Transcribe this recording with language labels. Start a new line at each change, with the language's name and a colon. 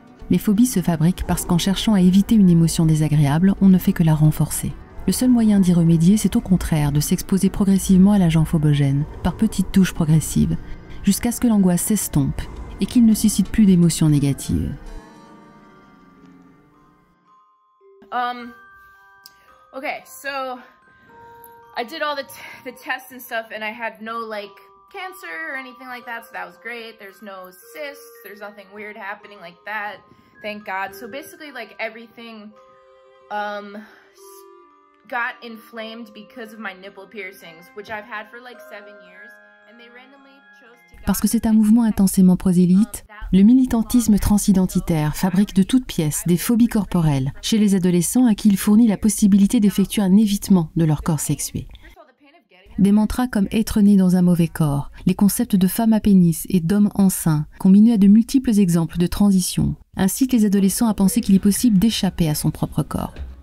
French: Les phobies se fabriquent parce qu'en cherchant à éviter une émotion désagréable, on ne fait que la renforcer. Le seul moyen d'y remédier, c'est au contraire de s'exposer progressivement à l'agent phobogène, par petites touches progressives, jusqu'à ce que l'angoisse s'estompe et qu'il ne suscite plus d'émotions négatives.
English: Okay, so I did all the tests and stuff and I had no like cancer or anything like that, so that was great. There's no cysts, there's nothing weird happening like that, thank God. So basically like everything got inflamed because of my nipple piercings, which I've had for like 7 years, and they randomly chose to...
French: Parce que c'est un mouvement intensément prosélyte, le militantisme transidentitaire fabrique de toutes pièces des phobies corporelles chez les adolescents à qui il fournit la possibilité d'effectuer un évitement de leur corps sexué. Des mantras comme être né dans un mauvais corps, les concepts de femme à pénis et d'homme enceint, combinés à de multiples exemples de transition, incitent les adolescents à penser qu'il est possible d'échapper à son propre corps.